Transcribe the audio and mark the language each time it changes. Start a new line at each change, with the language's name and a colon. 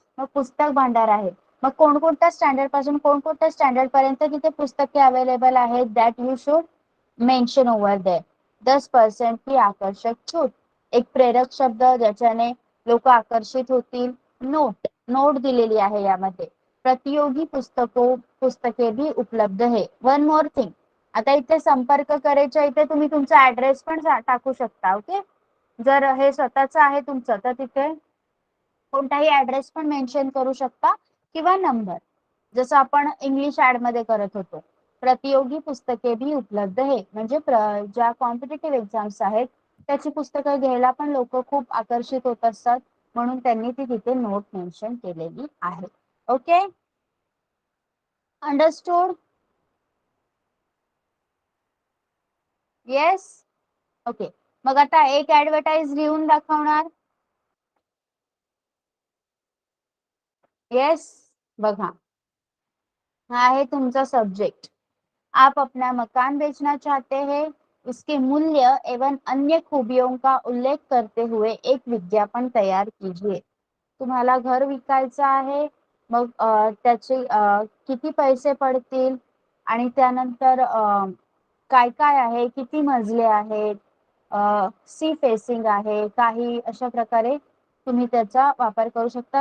Marathi: मग पुस्तक भांडार आहे. मग कोणकोणत्या स्टँडर्ड पासून कोणकोणत्या स्टँडर्ड पर्यंत तिथे पुस्तके अवेलेबल आहेत.
English: That you should mention over there.
Hindi: 10% की आकर्षक छूट.
Marathi: एक प्रेरक शब्द ज्याच्याने लोक आकर्षित होतील. नोट, नोट दिलेली आहे यामध्ये.
Hindi: प्रतियोगी पुस्तके भी उपलब्ध है.
English: one more thing,
Marathi: आता इथे संपर्क करायच्या इथे तुम्ही तुमचा ऍड्रेस पण टाकू शकता. ओके, जर हे स्वतःच आहे तुमचं तर तिथे कोणताही ऍड्रेस पण मेन्शन करू शकता किंवा नंबर, जसं आपण इंग्लिश ऍड मध्ये करत होतो. प्रतियोगी पुस्तके भी उपलब्ध आहे. म्हणजे ज्या कॉम्पिटेटिव्ह एक्झाम्स आहेत त्याची पुस्तकं घ्यायला पण लोक खूप आकर्षित होत असतात. म्हणून त्यांनी ती तिथे नोट मेन्शन केलेली आहे.
English: Okay, understood.
Marathi: Yes, okay. मग आता एक ऍडव्हर्टाइज लिहून दाखवणार. येस, बघा हा आहे तुमचा सब्जेक्ट.
Hindi: आप अपना मकान बेचना चाहते हैं, उसके मूल्य एवं अन्य खूबियों का उल्लेख करते हुए एक विज्ञापन तैयार कीजिए.
Marathi: तुम्हाला घर विकायचं आहे. मग त्याचे किती पैसे पडतील आणि त्यानंतर काय काय आहे, किती मजले आहेत, सी फेसिंग आहे, काही अशा प्रकारे तुम्ही त्याचा वापर करू शकता.